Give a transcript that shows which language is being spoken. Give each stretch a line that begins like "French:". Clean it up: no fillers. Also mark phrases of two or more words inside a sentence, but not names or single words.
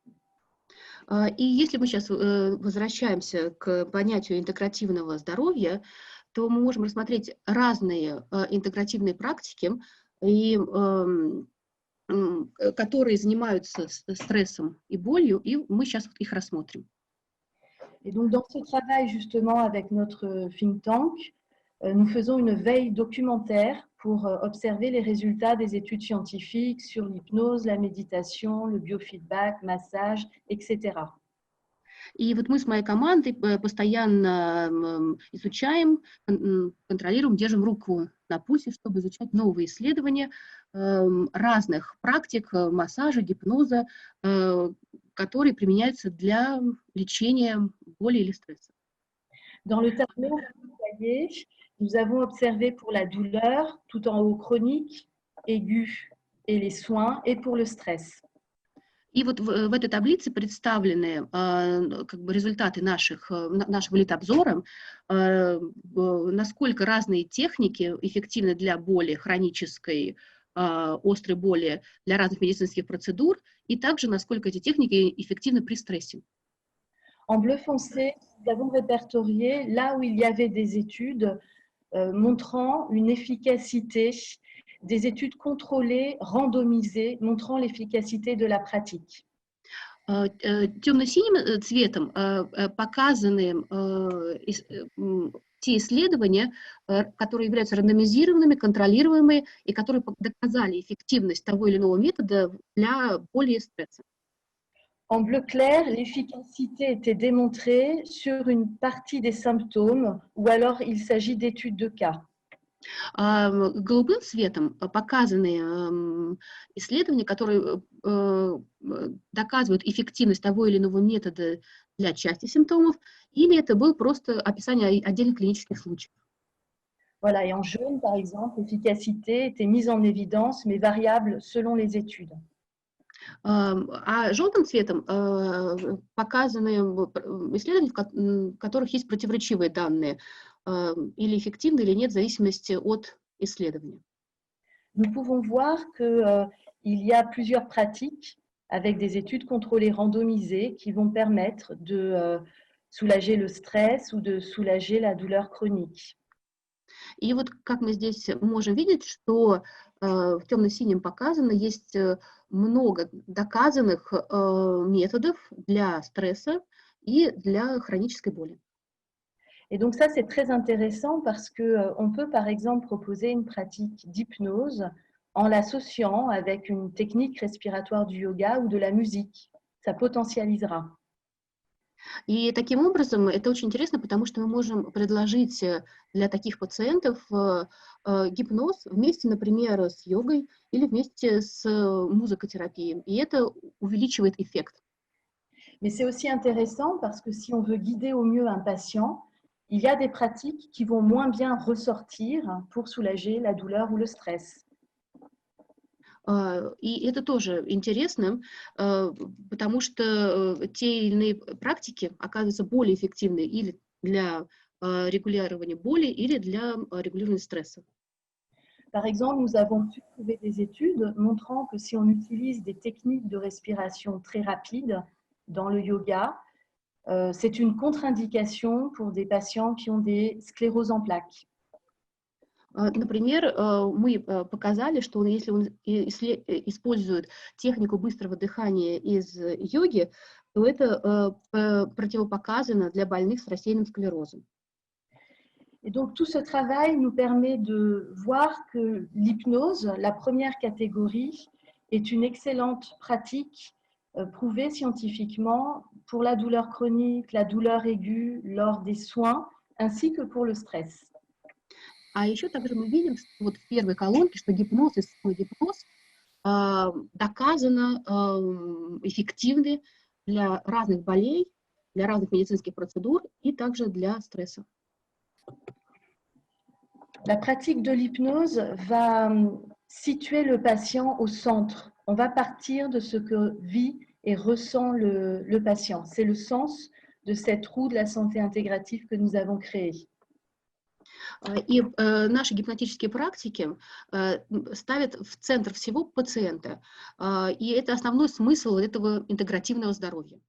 Russian: И если мы сейчас возвращаемся к понятию интегративного здоровья, то мы можем рассмотреть разные интегративные практики и которые занимаются стрессом и болью, и мы сейчас вот их рассмотрим.
French: Et donc, dans ce travail, justement, avec notre
English: think tank,
French: nous faisons une veille documentaire pour observer les résultats des études scientifiques sur l'hypnose, la méditation, le biofeedback, massage, etc.
Russian: И вот мы с моей командой постоянно изучаем, контролируем, держим руку на пульсе, чтобы изучать новые исследования разных практик массажа, гипноза, которые применяются для лечения боли или стресса.
French: Dans le tableau, vous voyez, nous avons observé pour la douleur, tout en haut chronique, aiguë et les soins, et pour le stress.
Russian: И вот в этой таблице представлены как бы результаты нашего литобзора, насколько разные техники эффективны для боли хронической, острой боли, для разных медицинских процедур, и также насколько эти техники эффективны при стрессе.
French: En bleu foncé, nous avons répertorié là où il y avait des études montrant une efficacité, des études contrôlées, randomisées, montrant l'efficacité de la pratique.
Russian: Темно-синим цветом показаны те исследования, которые являются рандомизированными, контролируемыми и которые доказали эффективность того или иного метода для боли и стресса.
French: En bleu clair, l'efficacité était démontrée sur une partie des symptômes ou alors il s'agit d'études de cas.
Russian: Голубым цветом показаны исследования, которые доказывают эффективность того или иного метода для части симптомов, или это было просто описание отдельных клинических случаев.
French: Voilà, et en jaune, par exemple, l'efficacité était mise en évidence, mais variable selon les études.
Russian: А желтым цветом показаны исследования, в которых есть противоречивые данные, или эффективны или нет, в зависимости от исследования.
French: Nous pouvons voir qu'il y a plusieurs pratiques avec des études contrôlées randomisées qui vont permettre de soulager le stress ou de soulager la douleur chronique.
Russian: И вот как мы здесь можем видеть, что в темно-синем показано, есть много доказанных методов для стресса и для хронической боли.
French: Et donc ça, c'est très intéressant parce qu'on peut, par exemple, proposer une pratique d'hypnose en l'associant avec une technique respiratoire du yoga ou de la musique. Ça potentialisera.
Russian: И таким образом это очень интересно, потому что мы можем предложить для таких пациентов гипноз вместе, например, с йогой или вместе с музыкотерапией. И это увеличивает эффект.
French: Mais c'est aussi intéressant parce que si on veut guider au mieux un patient, il y a des pratiques qui vont moins bien ressortir pour soulager la douleur ou le stress.
Russian: И это тоже интересно, потому что те или иные практики оказываются более эффективны или для регулирования боли, или для регулирования стресса.
French: Par exemple, nous avons pu trouver des études montrant que si on utilise des techniques de respiration très rapides dans le yoga, c'est une contre-indication pour des patients qui ont des scléroses en plaques.
Russian: Например, мы показали, что если он использует технику быстрого дыхания из йоги, то это противопоказано для больных с рассеянным склерозом.
French: Et donc, tout ce travail nous permet de voir que l'hypnose, la première catégorie, est une excellente pratique prouvée scientifiquement pour la douleur chronique, la douleur aiguë lors des soins, ainsi que pour le stress.
Russian: А еще также мы видим, что вот в первой колонке, что гипноз и самогипноз доказано эффективны для разных болей, для разных медицинских процедур и также для стресса.
French: La pratique de l'hypnose va situer le patient au centre. On va partir de ce que vit et ressent le patient. C'est le sens de cette roue de la santé intégrative que nous avons créée.
Russian: И наши гипнотические практики ставят в центр всего пациента. И это основной смысл этого интегративного здоровья.